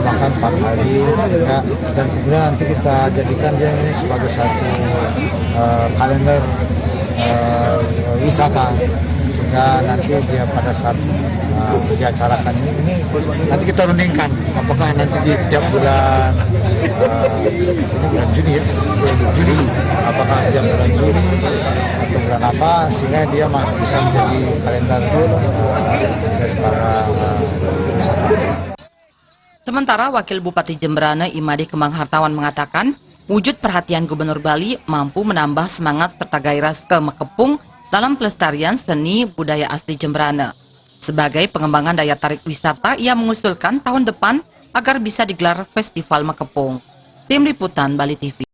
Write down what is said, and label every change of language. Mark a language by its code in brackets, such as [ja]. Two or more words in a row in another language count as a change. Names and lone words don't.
[id] bahkan 4 hari, sehingga dan kemudian nanti kita jadikan dia ini sebagai satu kalender wisata, sehingga nanti dia pada saat diacarakan ini nanti kita rundingkan apakah nanti di tiap bulan ini bulan Juni ya, Juni, apakah tiap bulan Juni atau bulan apa, sehingga dia bisa menjadi kalender dari para wisata. Sementara Wakil Bupati Jembrana Imade Kemang Hartawan mengatakan wujud perhatian Gubernur Bali mampu menambah semangat serta gairah ke Mekepung dalam pelestarian seni budaya asli Jembrana. Sebagai pengembangan daya tarik wisata, ia mengusulkan tahun depan agar bisa digelar Festival Mekepung. Tim Liputan Bali TV.